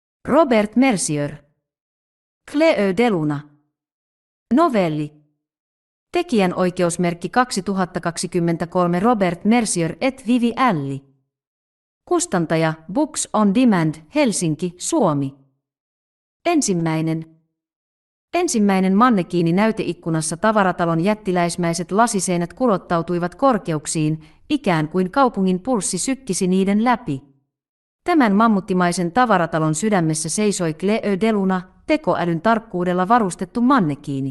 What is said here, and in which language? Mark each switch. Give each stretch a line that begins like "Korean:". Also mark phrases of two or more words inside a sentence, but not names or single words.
Finnish: Robert Mercier. Cleo de Luna. Novelli. Tekijänoikeusmerkki 2023 Robert Mercier et Vivi Älli. Kustantaja Books on Demand, Helsinki, Suomi. Ensimmäinen mannekiini näyteikkunassa tavaratalon jättiläismäiset lasiseinät kurottautuivat korkeuksiin, ikään kuin kaupungin pulssi sykkisi niiden läpi. Tämän mammuttimaisen tavaratalon sydämessä seisoi Cleo de Luna, tekoälyn tarkkuudella varustettu mannekiini.